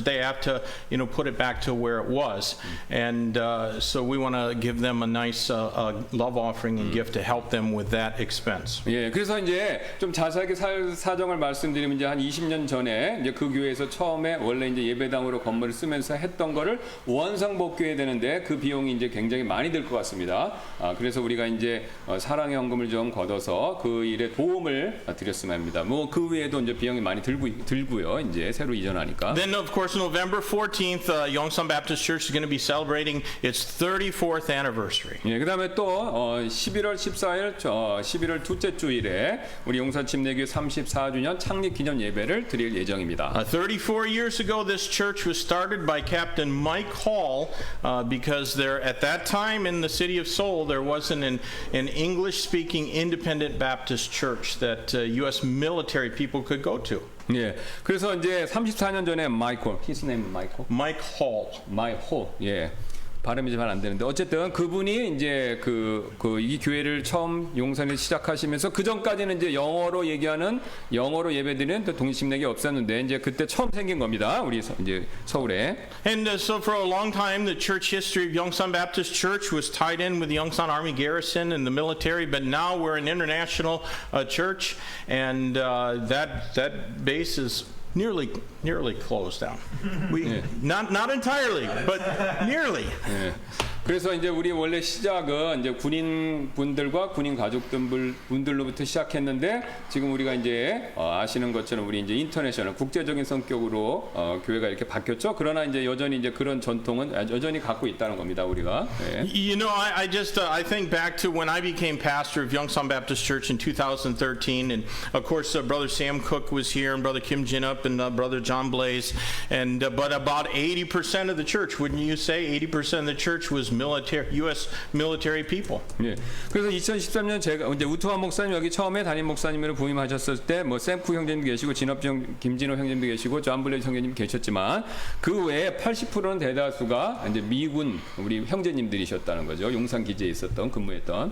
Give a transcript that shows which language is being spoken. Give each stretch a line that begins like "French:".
English: They have to put it back to where it was, and so we want to give them a nice love offering and gift to help them with that expense.
Korean: 예, 그래서 이제 좀 자세하게 사정을 말씀드리면 이제 한 20년 전에 이제 그 교회에서 처음에 원래 이제 예배당으로 건물을 쓰면서 했던 거를 원상복귀해야 되는데 그 비용이 이제 굉장히 많이 들 것 같습니다. 그래서 우리가 이제 사랑의 헌금을 좀 걷어서 그 일에 도움을 드렸으면 합니다. 뭐 그 외에도 이제 비용이 많이 들고요. 이제 새로 이전하니까.
English: Then of course November 14th, Yongsan Baptist Church is going to be celebrating its 34th anniversary.
Korean: 예, 그다음에 또 11월 14일 11월 둘째 주일에 우리 용산 침례교회 34주년 창립 기념 예배를 드릴 예정입니다.
English: 34 years ago, this church was started by Captain Mike Hall because there, at that time in the city of Seoul, there wasn't an English-speaking independent Baptist church that U.S. military people could go to.
Korean: 예, 그래서 이제 34년 전에
English: his name Mike Hall.
Korean: 예. 발음이 잘 안 되는데 어쨌든 그분이 이제 이 교회를 처음 용산에 시작하시면서 그 전까지는 이제 영어로 예배드리는 독립침례교회 없었는데 이제 그때 처음 생긴 겁니다. 우리 이제 서울에.
English: And so for a long time, the church history of Yongsan Baptist Church was tied in with the Yongsan Army Garrison and the military, but now we're an international church, and that base is nearly closed down. Not entirely, but nearly.
Korean: 예. 그래서 이제 우리 원래 시작은 이제 군인 분들과 군인 가족분들로부터 시작했는데 지금 우리가 이제 아시는 것처럼 우리 이제 인터내셔널 국제적인 성격으로 교회가 이렇게 바뀌었죠. 그러나 이제 여전히 이제 그런 전통은 여전히 갖고 있다는 겁니다. 우리가. 예.
English: You know, I think back to when I became pastor of Youngsan Baptist Church in 2013, and of course, Brother Sam Cook was here, and Brother Kim Jin-up, and Brother John Blaze, and but about 80% of the church, wouldn't you say, 80% of the church was U.S. military people.
Korean: 예. 그래서 2013년 제가 이제 우투환 목사님 여기 처음에 담임 목사님으로 부임하셨을 때 뭐 샘프 형제님도 계시고 김진호 형제님도 계시고 존 블레이즈 형제님 계셨지만 그 외에 80%는 대다수가 이제 미군 우리 형제님들이셨다는 거죠. 용산 기지에 있었던 근무했던.